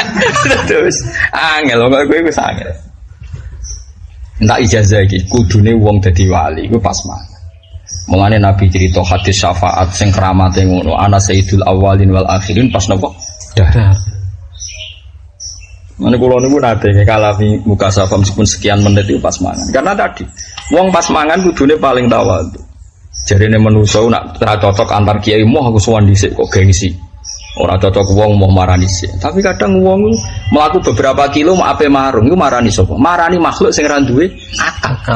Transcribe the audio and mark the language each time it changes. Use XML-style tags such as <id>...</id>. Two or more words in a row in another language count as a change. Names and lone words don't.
<jv>Terus angel kok kowe wis angel. Entak ijazah iki kudune wong dadi wali iku pas mangan. Mulane Nabi cerita hadis syafaat sing keramate ngono, ana</jv> <ar>sayyidul awwalin wal akhirin</ar> <jv>pas napa? Dahar. Mane kula niku nate kalami muka safa</jv> <id>meskipun sekian menit itu</id> <jv>pas mangan.</jv> <id>Karena tadi</id> <jv>wong pas mangan kudune paling tawadhu. Jarene manusa nak ora cocok antar kiai moh aku sowan dhisik kok gengsi. Ora cocok wong mau marani sih. Tapi kadang wong mlaku beberapa kilo mau ape marung iku marani sapa? Marani makhluk sing ora duwe akal.</jv>